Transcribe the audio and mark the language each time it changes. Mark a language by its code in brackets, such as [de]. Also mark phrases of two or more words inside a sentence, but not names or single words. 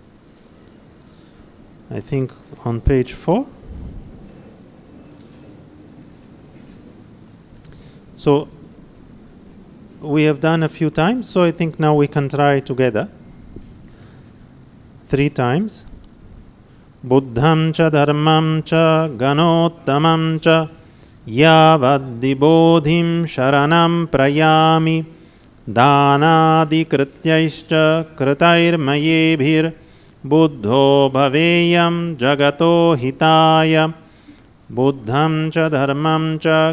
[en] I think on page 4. So we have done a few times, so I think now we can try together. 3 times. [sa] Buddham cha dharmam cha ganottamam cha yavaddi bodhim sharanam prayami danadi krityaischa kritairmayebhir buddho bhaveyam jagato hitaya buddham cha dharmam cha